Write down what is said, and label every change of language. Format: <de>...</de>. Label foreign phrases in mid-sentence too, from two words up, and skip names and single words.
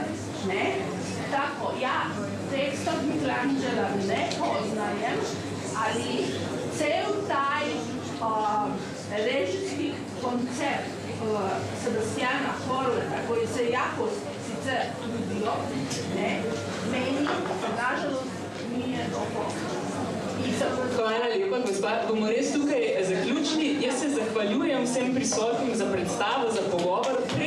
<hr>Tako, ja teksta Michelangela ne poznajem, ali cel taj režijski koncept Sebastiana Horvata, koji se jako sicer trudio, meni, nažalost, nije dovolj.</hr> <sl>Hvala lepa, gospa. Bomo res tukaj zaključili. Jaz se zahvaljujem vsem prisotnim za predstavo, za pogovor.</sl>